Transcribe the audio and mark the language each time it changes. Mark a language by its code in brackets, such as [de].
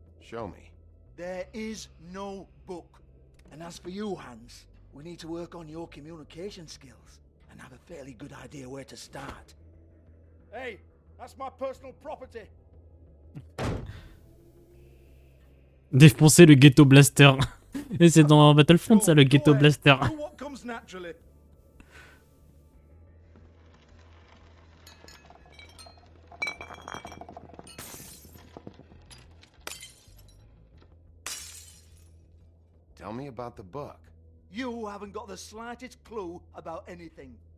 [en] Show me. There is no book. And as for you, Hans, we need to work on your communication skills and have a fairly good idea where to start. Hey, that's my personal property. [fr] Défoncer le ghetto blaster. Et c'est dans Battlefront ça, le ghetto blaster. [en] Do what comes naturally. Tell me about the book. You haven't got the slightest clue about anything.